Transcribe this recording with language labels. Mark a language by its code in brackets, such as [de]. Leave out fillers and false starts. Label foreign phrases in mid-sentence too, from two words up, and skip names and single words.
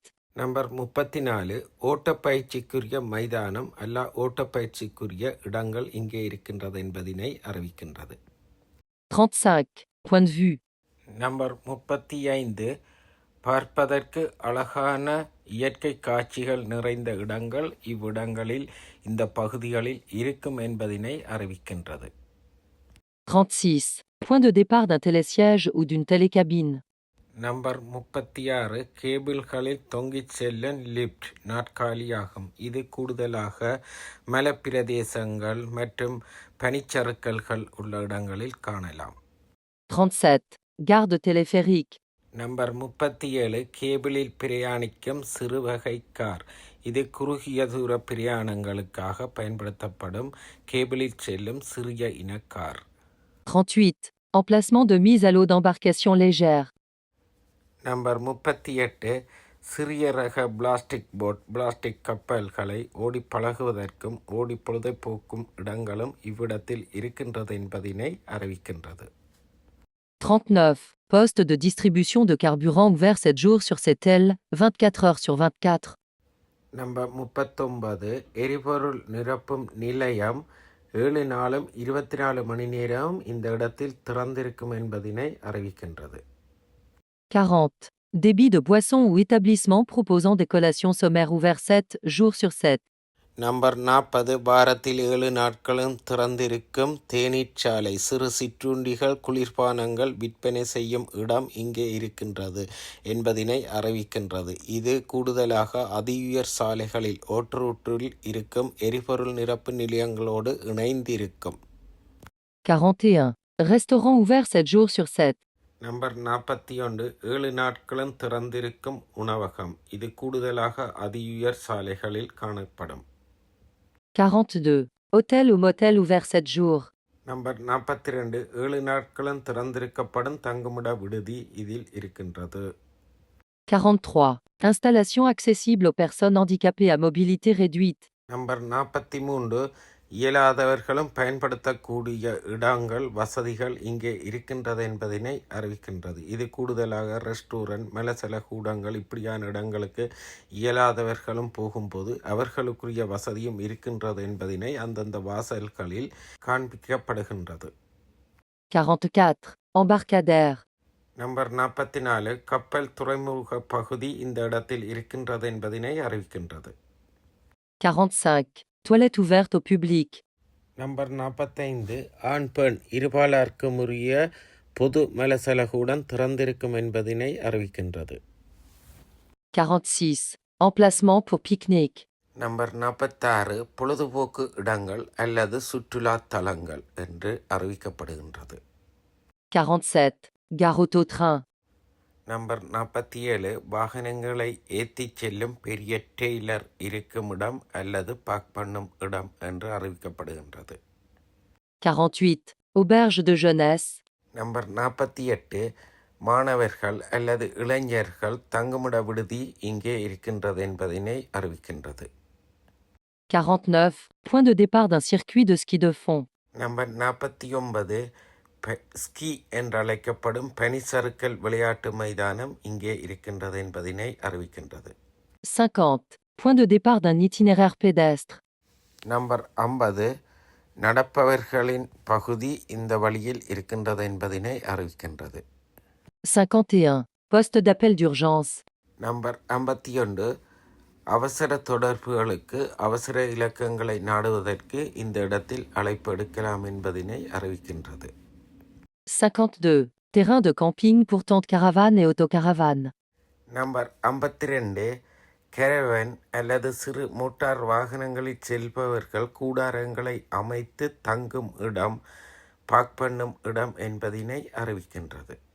[ta] நம்பர் 34 ஓட்டப்பயிற்சிக்குரிய மைதானம் அல்ல ஓட்டப்பயிற்சிக்குரிய இடங்கள் இங்கே இருக்கின்றது என்பதனை அறிவிக்கின்றது. 35. [fr] Point de vue. [ta] நம்பர் 35 பார்ப்பதற்கு அழகான இயற்கை காட்சிகள் நிறைந்த இடங்கள் இவ்விடங்களில் இந்த பகுதிகளில் இருக்கும் என்பதனை அறிவிக்கின்றது. 36. [fr] Point de départ d'un télésiège ou d'une télécabine. [ta] நம்பர் 36 கேபிள்களில் தொங்கிச் செல்லும் லிப்ட் நாற்காலியாகும். இது கூடுதலாக மலைப்பிரதேசங்கள் மற்றும் பனிச்சறுக்கல்கள் உள்ள இடங்களில் காணலாம். [fr] 37. Gare de téléphérique. [ta] நம்பர் 37 கேபிளில் பிரயாணிக்கும் சிறுவகை கார். இது குறுகிய தூர பிரயாணங்களுக்காக பயன்படுத்தப்படும் கேபிளில் செல்லும் சிறிய இன கார். 38. [fr] Emplacement de mise à l'eau d'embarcation légère. [ta] நம்பர் 38 சிறிய ரக பிளாஸ்டிக் கப்பல்களை ஓடி பழகுவதற்கும் ஓடி பொழுதுபோக்கும் இடங்களும் இவ்விடத்தில் இருக்கின்றது என்பதினை அறிவிக்கின்றது. 39. [fr] Poste de distribution de carburant ouvert 7 jours sur 7 ailes, 24 heures sur 24. [ta] நம்பர் 39 எரிபொருள் நிரப்பும் நிலையம் 7 நாளும் 24 மணி நேரமும் இந்த இடத்தில் திறந்திருக்கும் என்பதினை அறிவிக்கின்றது. 40. [fr] Débit de boissons ou établissements proposant des collations sommaires ouverts 7 jours sur 7. [ta] நம்பர் 40 வாரத்தில் 7 நாட்களும் திறந்திருக்கும் தேநீர்ச்சாலை சிறு சிற்றுண்டிகள் குளிர்பானங்கள் விற்பனை செய்யும் இடம் இங்கே இருக்கின்றது என்பதினை அறிவிக்கின்றது. இது கூடுதலாக அதிஉயர் சாலைகளில் ஓட்டரூட்டில் இருக்கும் எரிபொருள் நிரப்பு நிலையங்களோடு இணைந்திருக்கும். 41. [fr] Restaurant ouvert 7 jours sur 7. [ta] நம்பர் 41 7 நாட்களும் திறந்திருக்கும் உணவகம். இது கூடுதலாக அதிஉயர் சாலைகளில் காணப்படும். 42. [fr] Hôtel ou motel ouvert 7 jours. [ta] நம்பர் 42 7 நாட்களும் திறந்திருக்கப்படும் தங்குமிட விடுதி இதில் இருக்கின்றது. 43. [fr] Installation accessible aux personnes handicapées à mobilité réduite. [ta] நம்பர் 43 இயலாதவர்களும் பயன்படுத்தக்கூடிய இடங்கள் வசதிகள் இங்கே இருக்கின்றது என்பதனை அறிவிக்கின்றது. இது கூடுதலாக ரெஸ்டாரண்ட் மலசல கூடங்கள் இப்படியான இடங்களுக்கு இயலாதவர்களும் போகும்போது அவர்களுக்குரிய வசதியும் இருக்கின்றது என்பதனை அந்தந்த வாசல்களில் காண்பிக்கப்படுகின்றது. [fr] 44. Embarcadère. [ta] நம்பர் 44 கப்பல் துறைமுக பகுதி இந்த இடத்தில் இருக்கின்றது என்பதனை அறிவிக்கின்றது. 45. [fr] Toilette ouverte au public. [ta] நம்பர் 45 ஆண் பெண் இருபாலருக்கும் உரிய பொது மலசலகூடம் திறந்திருக்கும் என்பதனை அறிவிக்கின்றது. 46. [fr] Emplacement pour pique-nique. [ta] நம்பர் 46 பொழுதுபோக்கு இடங்கள் அல்லது சுற்றுலா தலங்கள் என்று அறிவிக்கப்படுகின்றது. [fr] 47. Gare auto-train. [ta] நம்பர் 47 வாகனங்களை ஏற்றிச் செல்லும் பெரிய டெய்லர் இருக்கும் இடம் அல்லது பார்க் பண்ணும் இடம் என்று அறிவிக்கப்படுகின்றது. 48. [fr] Auberge de jeunesse. [ta] நம்பர் 48 மாணவர்கள் அல்லது இளைஞர்கள் தங்குமிட விடுதி இங்கே இருக்கின்றது என்பதனை அறிவிக்கின்றது. 49. [fr] Point de départ d'un circuit de ski de fond. [ta] நம்பர் 49 ஸ்கீ என்றழைக்கப்படும் பனிசறுக்கல் விளையாட்டு மைதானம் இங்கே இருக்கின்றது என்பதனை அறிவிக்கின்றது. 50. [fr] Point de départ d'un itinéraire pédestre. [ta] நம்பர் 50 நடப்பவர்களின் பகுதி இந்த வழியில் இருக்கின்றது என்பதனை அறிவிக்கின்றது. 51. [fr] Poste d'appel d'urgence. [ta] நம்பர் 51 அவசர தொடர்புகளுக்கு அவசர இலக்கங்களை நாடுவதற்கு இந்த இடத்தில் அழைப்பு எடுக்கலாம் என்பதனை அறிவிக்கின்றது. 52. [fr] Terrain de camping pour tente caravane et autocaravane. [ta] நம்பர் 52 கேரவன் அல்லது சிறு மோட்டார் வாகனங்களில் செல்பவர்கள் கூடாரங்களை அமைத்து தங்கும் இடம் பார்க் பண்ணும் இடம் என்பதனை அறிவிக்கின்றது.